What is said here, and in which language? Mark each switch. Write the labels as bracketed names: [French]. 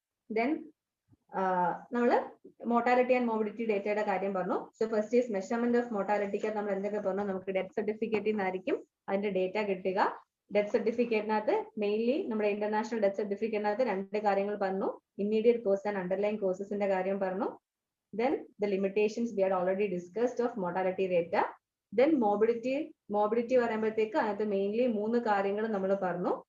[Malayalam] Then നമ്മൾ mortality and morbidity ഡേറ്റയുടെ കാര്യം പറഞ്ഞു. So first is measurement of മോർട്ടാലിറ്റിക്ക് നമ്മൾ എന്തൊക്കെ പറഞ്ഞു? നമുക്ക് ഡെത്ത് സർട്ടിഫിക്കറ്റിൽ നിന്നായിരിക്കും അതിന്റെ ഡേറ്റ കിട്ടുക. ഡെത്ത് സർട്ടിഫിക്കറ്റിനകത്ത് മെയിൻലി നമ്മുടെ ഇന്റർനാഷണൽ ഡെത്ത് സർട്ടിഫിക്കറ്റിനകത്ത് രണ്ട് കാര്യങ്ങൾ പറഞ്ഞു. ഇമ്മീഡിയറ്റ് കോസ് ആൻഡ് അണ്ടർലൈൻ കോസസിന്റെ കാര്യം പറഞ്ഞു. [English] Then the limitations we had already discussed of mortality data. [Malayalam] Then morbidity പറയുമ്പോഴത്തേക്ക് അതിനകത്ത് മെയിൻലി 3 കാര്യങ്ങൾ നമ്മൾ പറഞ്ഞു.